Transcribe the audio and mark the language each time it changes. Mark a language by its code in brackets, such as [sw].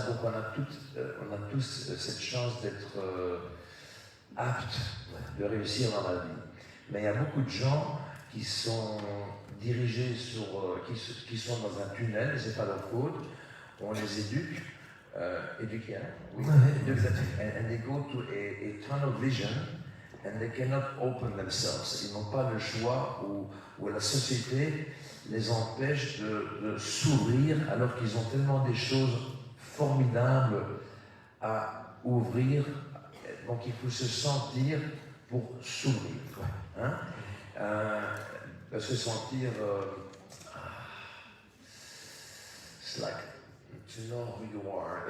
[fr] Donc on a tous cette chance d'être aptes de réussir dans la vie. Mais il y a beaucoup de gens qui sont dirigés qui sont dans un tunnel, et c'est pas leur faute. On les éduque, éduquer, hein? Oui. [en] And they go to a tunnel vision, and they cannot open themselves. [fr] Ils n'ont pas le choix, ou la société les empêche de s'ouvrir alors qu'ils ont tellement des choses formidables à ouvrir. Donc il faut se sentir pour s'ouvrir. Hein? [en] Se sentir, it's like to know who you are.